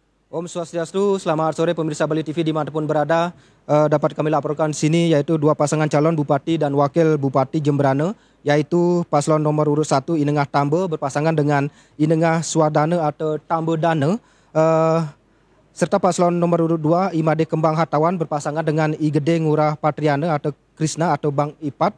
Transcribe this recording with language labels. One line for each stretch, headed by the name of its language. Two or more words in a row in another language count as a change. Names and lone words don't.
Sanskrit: Om Swastiastu,
Indonesian: selamat sore pemirsa Bali TV dimanapun berada. Dapat kami laporkan di sini yaitu dua pasangan calon Bupati dan Wakil Bupati Jemberana, yaitu paslon nomor urut 1 Inengah Tambe berpasangan dengan Inengah Swadana atau Tambe Dana, serta paslon nomor urut 2 Imade Kembang Hartawan berpasangan dengan I Gede Ngurah Patriana atau Krishna atau Bang Ipat.